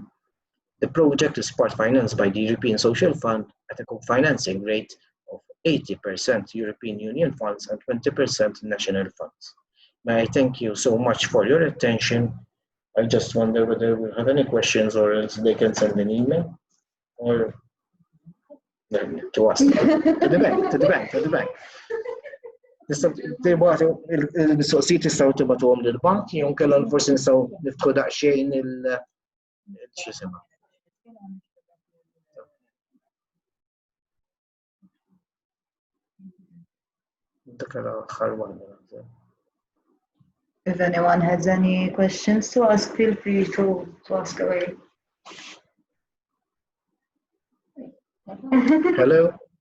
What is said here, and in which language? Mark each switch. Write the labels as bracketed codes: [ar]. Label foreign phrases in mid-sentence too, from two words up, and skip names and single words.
[en] The project is part financed by the European Social Fund at a co-financing rate of 80% European Union funds and 20% national funds. May I thank you so much for your attention. I just wonder whether we have any questions, or else they can send an email or to us, to the bank. [mt] Il-mistoqsijiet tistgħu tibgħatuhom lill-bank, jew kellha forsi nistgħu niftħu daqsxejn x'isima. [en] If anyone has any questions to ask, feel free to ask away. Hello.